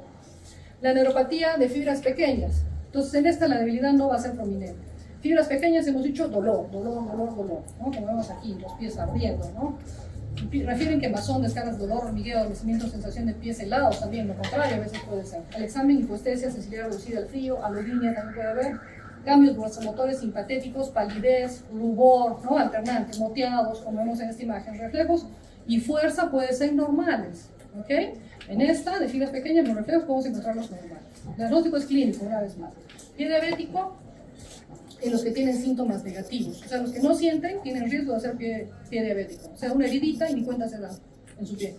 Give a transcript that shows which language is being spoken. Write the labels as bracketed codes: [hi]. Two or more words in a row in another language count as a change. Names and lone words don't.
[es] La neuropatía de fibras pequeñas. Entonces en esta la debilidad no va a ser prominente. Fibras pequeñas hemos dicho dolor, ¿no? Como vemos aquí, los pies ardiendo, ¿no? Refieren quemazón, descargas, dolor, hormigueo, adormecimiento, sensación de pies helados, también lo contrario a veces puede ser. Al examen, hipoestesia, sensibilidad reducida al frío, alodinia también puede haber. Cambios vasomotores simpatéticos, palidez, rubor, ¿no? Alternantes, moteados, como vemos en esta imagen. Reflejos y fuerza pueden ser normales, ¿ok? En esta, de fibras pequeñas, los reflejos podemos encontrarlos normales. El diagnóstico es clínico, una vez más. Pie diabético, en los que tienen síntomas negativos. O sea, los que no sienten tienen riesgo de hacer pie diabético. O sea, una heridita y ni cuenta se da en su pie.